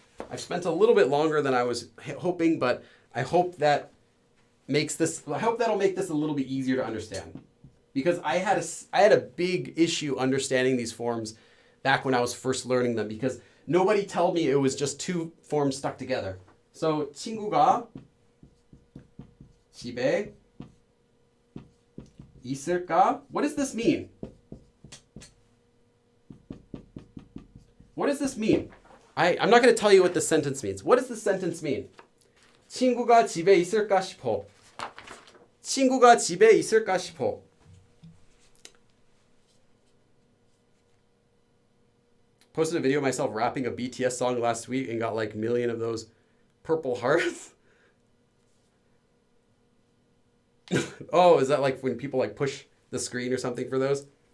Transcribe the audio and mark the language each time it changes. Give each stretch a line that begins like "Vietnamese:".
English: I've spent a little bit longer than I was hoping, but I hope that'll make this a little bit easier to understand. Because I had a big issue understanding these forms back when I was first learning them, because nobody told me it was just two forms stuck together. So
Korean: 친구가 집에 있을까?
English: What does this mean? What does this mean? I'm not going to tell you what this sentence means. What does this sentence mean?
Korean: 친구가 집에 있을까 싶어. 친구가 집에 있을까 싶어.
English: Posted a video of myself rapping a BTS song last week and got like a million of those purple hearts. Oh, is that like when people like push the screen or something for those?